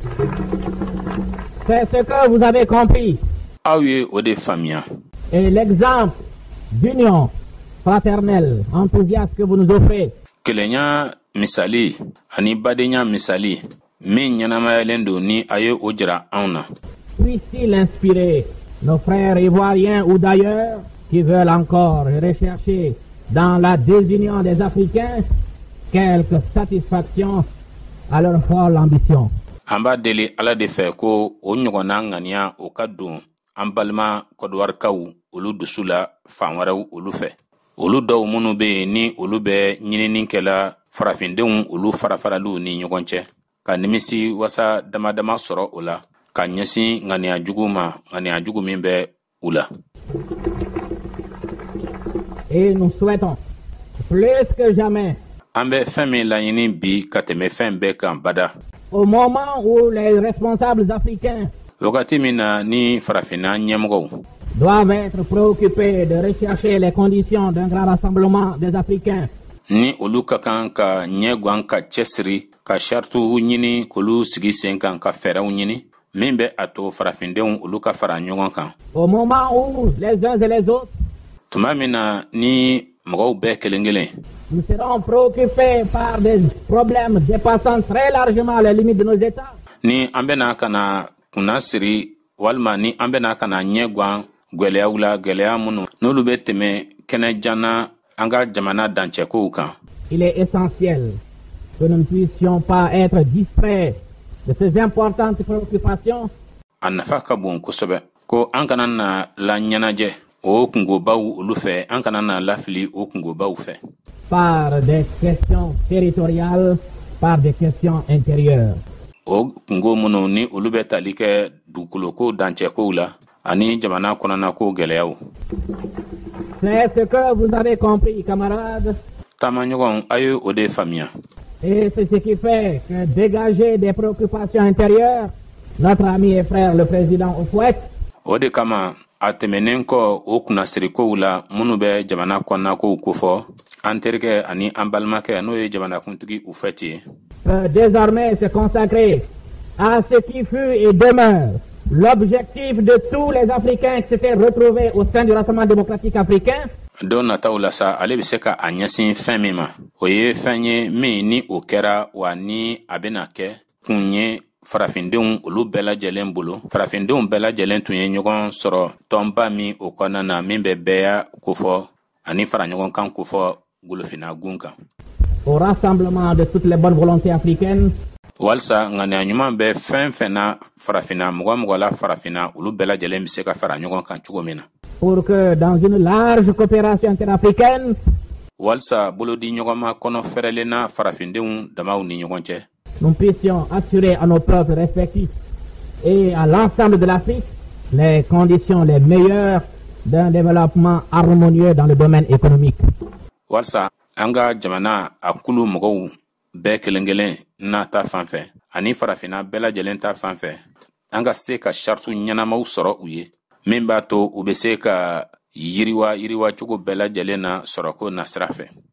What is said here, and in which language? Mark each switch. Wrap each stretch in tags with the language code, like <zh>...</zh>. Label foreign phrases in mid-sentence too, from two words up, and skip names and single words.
<fr>C'est ce que vous avez compris.</fr> <bm>Aw ye o de faamuya.</bm> <fr>Et l'exemple d'union fraternelle, enthousiaste que vous nous offrez.</fr> <bm>Kelenya misali ani badenya misali min ɲɛnamayalen don ni a ye o jira anw na.</bm> <fr>puisse-t-il inspirer nos frères ivoiriens ou d'ailleurs qui veulent encore rechercher dans la désunion des Africains quelque satisfaction à leur folle ambition.</fr> <bm>Amba deli ala de fe ko o ɲɔgɔnna ŋaniya o ka don an balima kɔdiwarikaw olu dusu la fan wɛrɛw olu fɛ. Olu dɔw minnu be yen ni olu bɛ ɲininin kɛla farafindenw olu farafaraliw ni ɲɔgɔn cɛ ka nimisi wasa dama dama sɔrɔ o la ka ɲɛsin ŋaniya jugu ma ŋaniya jugu min bɛ u la.</bm> <fr>Et nous souhaitons plus que jamais</fr> <bm>an bɛ fɛn min laɲini bi ka tɛmɛ fɛn bɛɛ kan bada.</bm> <fr>Au moment où les responsables africains</fr> <bm>wagati min na ni farafina ɲɛmɔgɔw</bm> <fr>doivent être préoccupés de rechercher les conditions d'un grand rassemblement des Africains,</fr> <bm>ni olu ka kan ka ɲɛguan ka cɛsiri ka sarituw ɲini k'olu sigi sen kan ka fɛɛrɛw ɲini min bɛ a to farafindenw olu ka fara ɲɔgɔn kan.</bm> <fr>au moment où les uns et les autres</fr> <bm>tuma min na ni mɔgɔw bɛɛ kelen kelen</bm> <fr>nous serons préoccupés par des problèmes dépassant très largement les limites de nos États,</fr> <bm>ni an bɛna ka na kunna siri walima ni an bɛna ka na ɲɛguan gwɛlɛyaw la gwɛlɛya minnu n'olu bɛ tɛmɛ kɛnɛ janna an ka jamana dancɛkow kan.</bm> <fr>il est essentiel que nous ne puissions pas être distraits de ces importantes préoccupations</fr> <bm>a nafa ka bon kosɛbɛ ko an kana na la ɲɛnajɛ o kungobaw olu fɛ an kana na lafili o kungobaw fɛ.</bm> <fr>par des questions territoriales, par des questions intérieures.</fr> <bm>o kungo minnu ni olu bɛ tali kɛ dugukoloko dancɛkow la ani jamana kɔnɔnako gɛlɛyaw.</bm> <fr>C'est ce que vous avez compris, camarades,</fr> <bm>taamaɲɔgɔn a ye o de faamuya.</bm> <fr>et c'est ce qui fait que dégager des préoccupations intérieures, notre ami et frère le président Houphouët</fr> <bm>o de kama a tɛmɛnen kɔ o kunnasirikow la minnu bɛ jamana kɔnɔnakow kofɔ an terikɛ ani an balimakɛ n'o ye jamanakuntigi Houphouët ye.</bm> <fr>peut désormais se consacrer à ce qui fut et demeure l'objectif de tous les Africains qui s'étaient retrouvés au sein du Rassemblement démocratique africain,</fr> <bm>don nataw la sa ale bɛ se ka a ɲɛsin fɛn min ma o ye fɛn ye min ni o kɛra wa ni a bɛna kɛ kun ye farafindenw olu bɛɛ lajɛlen bolo. Farafindenw bɛɛ lajɛlen tun ye ɲɔgɔn sɔrɔ tɔnba min o kɔnɔna na min bɛ bɛɛ kofɔ ani fara ɲɔgɔn kan kofɔ golofina gun kan.</bm> <fr>au rassemblement de toutes les bonnes volontés africaines,</fr> <bm>walsa ŋaniya ɲuman bɛ fɛn fɛn na farafina mɔgɔ la farafina olu bɛɛ lajɛlen bɛ se ka fara ɲɔgɔn kan cogo min na.</bm> <fr>pour que dans une large coopération interafricaine,</fr> <bm>walsa bolodi ɲɔgɔnma kɔnɔ fɛrɛlenna farafindenw damaw ni ɲɔgɔn cɛ.</bm> <fr>nous puissions assurer à nos peuples respectifs et à l'ensemble de l'Afrique les conditions les meilleures d'un développement harmonieux dans le domaine économique.</fr> <bm>walsa an ka jamana a kulu mɔgɔw bɛɛ kelen kelen n'a ta fan fɛ ani farafina bɛɛ lajɛlen ta fan fɛ an ka se ka sartu ɲɛnamaw sɔrɔ u ye min b'a to u bɛ se ka yiriwa cogo bɛɛ lajɛlen na sɔrɔko nasira fɛ.</bm>